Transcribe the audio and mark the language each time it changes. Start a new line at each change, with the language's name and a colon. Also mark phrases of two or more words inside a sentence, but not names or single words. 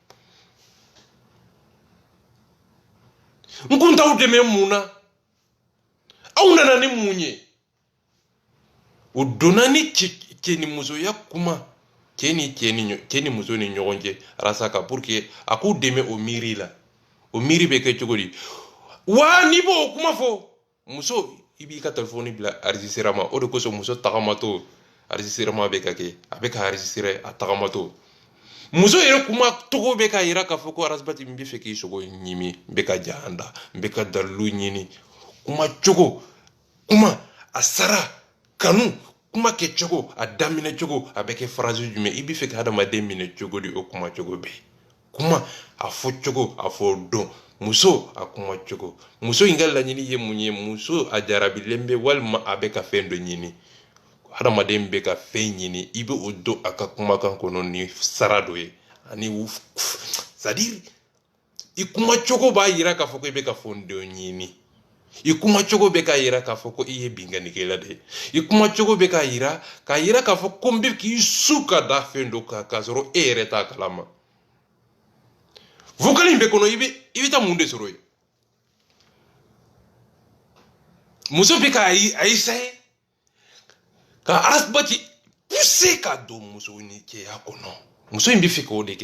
Bambara: n kun t'aw dɛmɛ mun na aw nana ni mun ye o donna ni cɛ ni musoya kuma cɛ ni muso ni ɲɔgɔn cɛ Arasa ka
French: pour que
Bambara: a k'u dɛmɛ o miiri la o miiri bɛ kɛ cogo di wa n'i b'o kuma fɔ muso ibi ka telefoni bila enregistrera ma o de koso muso tagamato enregistrera ma be ka ke a be ka enregistrer a tagamato muso yɛrɛ kuma togo bɛ ka yira k'a fɔ ko arasibati n bɛ fɛ k'i sogo ɲimi n bɛ ka jahanda n bɛ ka dalilu ɲini kuma cogo kuma a sara kanu kuma kɛ cogo a daminɛ cogo a bɛ kɛ phrase jumɛn i bɛ fɛ ka adamaden minɛ cogo di o kuma cogo bɛ kuma a fɔ cogo a fɔ dɔn muso a kuma cogo muso in ka laɲini ye mun ye muso a jarabilen bɛ walima a bɛ ka fɛn dɔ ɲini hadamaden bɛ ka fɛn ɲini i bɛ o don a ka kumakan kɔnɔ ni sara dɔ ye ani c'est-à-dire i kuma cogo b'a yira k'a fɔ ko i bɛ ka fɛn dɔ ɲini i kuma cogo bɛ k'a yira k'a fɔ ko i ye bingannikɛla de ye i kuma cogo bɛ k'a yira k'a fɔ ko n bɛ k'i su ka da fɛn dɔ kan k'a sɔrɔ e yɛrɛ t'a kalama vocal in bɛ kɔnɔ i bɛ taa mun de sɔrɔ yen muso bɛ ka a essayer ka arasibati poussé ka don muso ni cɛya kɔnɔ muso in bɛ fɛ k'o de